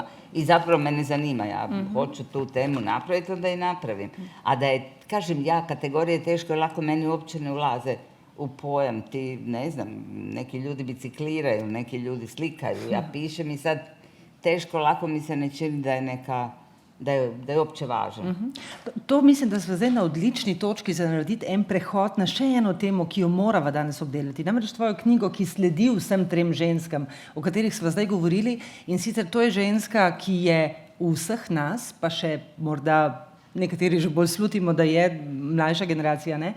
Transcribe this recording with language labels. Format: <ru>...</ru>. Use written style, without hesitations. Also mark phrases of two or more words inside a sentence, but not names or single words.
<hr>I zapravo mene zanima, ja hoću tu temu napraviti, onda i napravim. A da je, kažem ja, kategorije teško i lako, meni uopće ne ulaze u pojam. Ti, ne znam, neki ljudi bicikliraju, neki ljudi slikaju, ja pišem i sad teško, lako mi se ne čini da je neka da je uopće važan.</hr> <sl>To mislim, da smo zdaj na odlični točki za narediti en prehod na še eno temo, ki jo morava danes obdelati. Namreč tvojo knjigo, ki sledi vsem trem ženskam, o katerih smo zdaj govorili, in sicer to je ženska, ki je v vseh nas, pa še morda nekateri že bolj slutimo, da je mlajša generacija, ne?</sl>